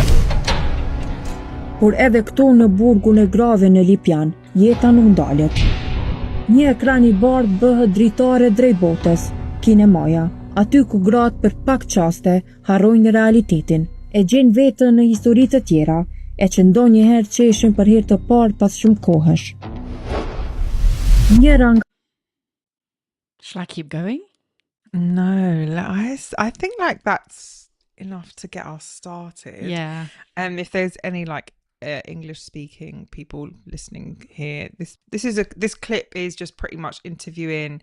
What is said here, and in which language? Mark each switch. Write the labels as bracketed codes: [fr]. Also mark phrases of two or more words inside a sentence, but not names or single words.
[sq] Por edhe këtu në burgun e grave në Lipian, jeta nuk ndalet. Një ekran I bardhë bëhet dritare drejt botës, kinemaja, aty ku gratë për pak qaste harrojnë realitetin, e gjenë vetën në histori të tjera, e që ndonjëherë qeshin për herë të parë pas shumë kohësh. [en] Shall I keep going? No, I think like that's enough to get us started. Yeah. If there's any like English speaking people listening here, this clip is just pretty much interviewing.